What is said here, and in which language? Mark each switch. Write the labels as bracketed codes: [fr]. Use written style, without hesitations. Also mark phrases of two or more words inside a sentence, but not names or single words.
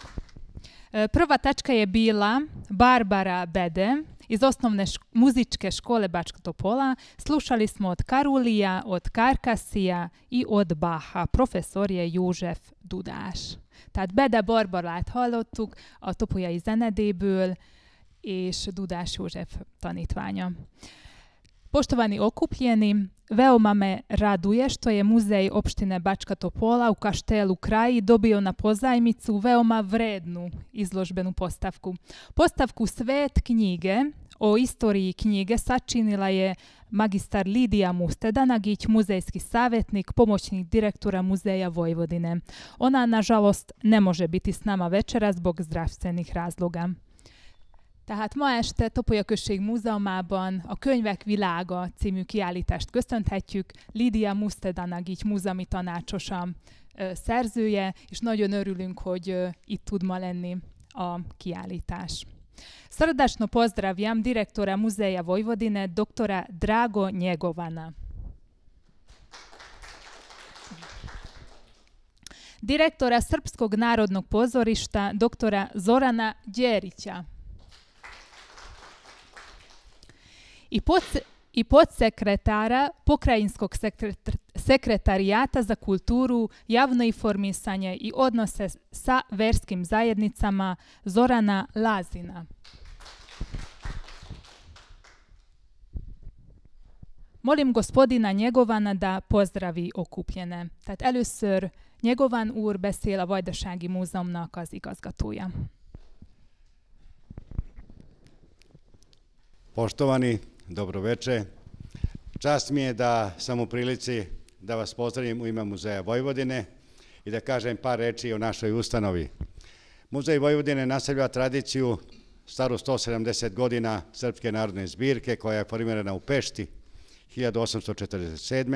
[sr] Prva tačka je bila Barbara Bede iz osnovne muzičke škole Bačka Topola. Slušali smo od Karulija, od Karkasija i od Baha. Professzor je József Dudás. [hu] Tehát Bede Barbarát hallottuk a topolyai zenedéből, és Dudás József tanítványa. [sr] Poštovani okupljeni, veoma me raduje što je muzej opštine Bačka Topola u Kaštelu Kraji dobio na pozajmicu veoma vrednu izložbenu postavku. Postavku Svet knjige o istoriji knjige sačinila je magistar Lidija Mustedanagić, muzejski savjetnik, pomoćnik direktora Muzeja Vojvodine. Ona, nažalost, ne može biti s nama večera zbog zdravstvenih razloga. [hu] Tehát ma este Topolya Község Múzeumában a Könyvek világa című kiállítást köszönhetjük. Lidija Mustedanagić múzeumi tanácsosa szerzője, és nagyon örülünk, hogy itt tud ma lenni a kiállítás. [sr] Srdačno pozdravljam direktora Muzeja Vojvodine, doktora Drago Njegovana. Direktora Srpskog narodnog pozorišta, doktora Zorana Đerića. I podsekretara Pokrajinskog sekretarijata za kulturu, javno informisanje i odnose sa verskim zajednicama Zorana Lazina. Molim gospodina Njegovana da pozdravi okupljene. [hu] Tehát először Njegovan úr beszél, a Vajdasági Múzeumnak az igazgatója. [sr] Poštovani, dobro veče. Čast mi je da sam u prilici da vas pozdravim u ime Muzeja Vojvodine i da kažem par reči o našoj ustanovi. Muzej Vojvodine nastavlja tradiciju staru 170 godina Srpske narodne zbirke koja je formirana u Pešti 1847.